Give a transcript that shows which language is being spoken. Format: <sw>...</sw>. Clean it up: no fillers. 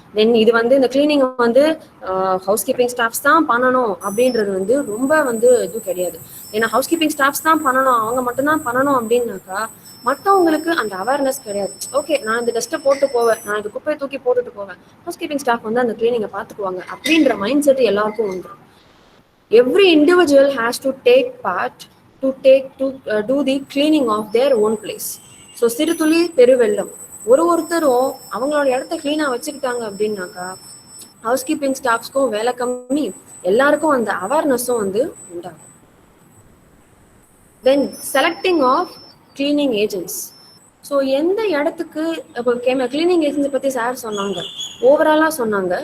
<ta>தென் இது வந்து இந்த கிளீனிங் வந்து ஹவுஸ் கீப்பிங் ஸ்டாஃப்ஸ் தான் பண்ணணும் அப்படின்றது வந்து ரொம்ப வந்து இது கிடையாது. ஏன்னா ஹவுஸ் கீப்பிங் ஸ்டாஃப்ஸ் தான் பண்ணணும், அவங்க மட்டும்தான் பண்ணணும் அப்படின்னாக்கா மற்றவங்களுக்கு அந்த அவேர்னஸ் கிடையாது. ஓகே, நான் இந்த டஸ்ட்டை போட்டு போவேன், நான் இந்த குப்பையை தூக்கி போட்டுட்டு போவேன், ஹவுஸ் கீப்பிங் ஸ்டாஃப் வந்து அந்த கிளீனிங்கை பார்த்துக்குவாங்க அப்படின்ற மைண்ட் செட் எல்லாருக்கும் வந்துடும்.</ta> <en>Every individual has to take part to do the cleaning of their own place.</en> <ta>So சிறு துளி பெருவெள்ளம், ஒருத்தரும் அவங்களோட இடத்த கிளீனாக வச்சுக்கிட்டாங்க அப்படின்னாக்கா ஹவுஸ் கீப்பிங் ஸ்டாஃப்ஸ்க்கும் வேலை கம்மி, எல்லாருக்கும் அந்த அவேர்னஸும் வந்து உண்டாகும். தென் selecting of cleaning agents. So எந்த இடத்துக்கு இப்போ கிளீனிங் ஏஜென்ட்ஸை பற்றி சார் சொன்னாங்க, ஓவராலாக சொன்னாங்க.</ta>